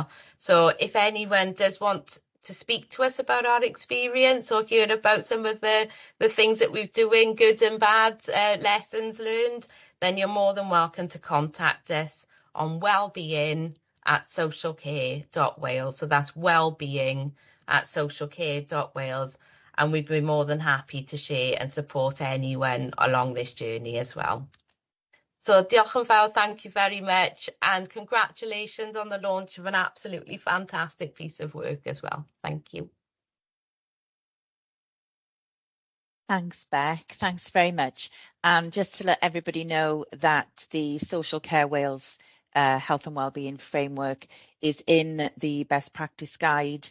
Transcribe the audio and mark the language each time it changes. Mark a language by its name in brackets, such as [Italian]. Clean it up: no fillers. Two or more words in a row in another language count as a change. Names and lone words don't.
[English] So if anyone does want to speak to us about our experience or hear about some of the things that we're doing, good and bad lessons learned, then you're more than welcome to contact us on wellbeing@socialcare.wales. So that's wellbeing@socialcare.wales. And we'd be more than happy to share and support anyone along this journey as well. [Welsh] So diolch yn fawr, [English] thank you very much, and congratulations on the launch of an absolutely fantastic piece of work as well. Thank you. Thanks, Beck. Thanks very much. And just to let everybody know that the Social Care Wales Health and Wellbeing Framework is in the Best Practice Guide.